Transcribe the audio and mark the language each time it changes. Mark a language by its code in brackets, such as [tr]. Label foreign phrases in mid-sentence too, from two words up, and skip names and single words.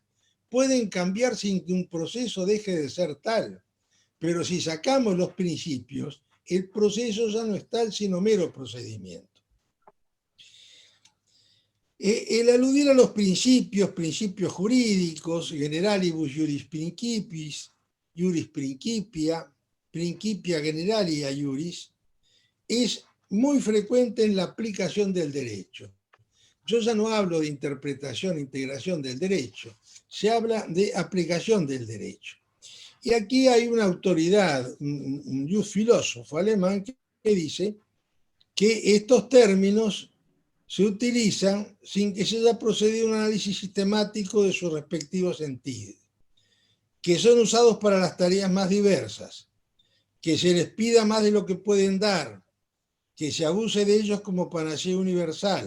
[es] Pueden cambiar sin que un proceso deje de ser tal. Pero si sacamos los principios, el proceso ya no es tal, sino mero procedimiento. El aludir a los principios jurídicos, [la] generalibus juris principis, juris principia, principia generalia juris, [es] es muy frecuente en la aplicación del derecho. Yo ya no hablo de interpretación e integración del derecho, se habla de aplicación del derecho. Y aquí hay una autoridad, un filósofo alemán, que dice que estos términos se utilizan sin que se haya procedido a un análisis sistemático de su respectivo sentido, que son usados para las tareas más diversas, que se les pida más de lo que pueden dar, que se abuse de ellos como panacea universal.